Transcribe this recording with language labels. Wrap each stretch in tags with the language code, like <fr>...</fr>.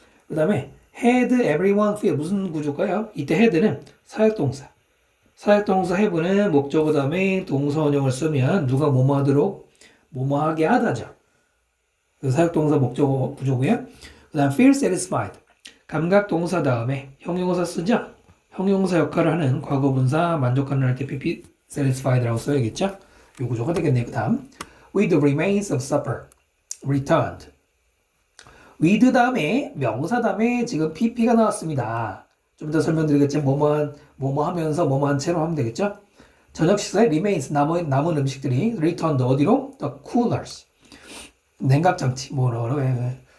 <ko>그 다음에</ko> <en>had everyone feel,</en> <ko>무슨 구조일까요? 이때 had는 사역동사 have는 목적어 다음에 동사원형을 쓰면 누가 뭐뭐 하도록 뭐뭐 하게 하다죠. 그 사역동사 목적어 구조고요. 그 다음</ko> <en>feel satisfied,</en> <ko>감각동사 다음에 형용사 쓰죠. 형용사 역할을 하는 과거분사 만족하는 할 때</ko> <en>be satisfied</en> <ko>라고 써야겠죠. 이 구조가 되겠네요. 그 다음</ko> <en>with the remains of supper returned.</en> <ko>with 다음에 명사 다음에 지금 pp가 나왔습니다. 좀 더 설명드리겠지만 뭐뭐 하면서 뭐뭐한 채로 하면 되겠죠. 저녁 식사에 remains 남은 음식들이 returned 어디로? the coolers, 냉각장치 뭐라고 해.</ko>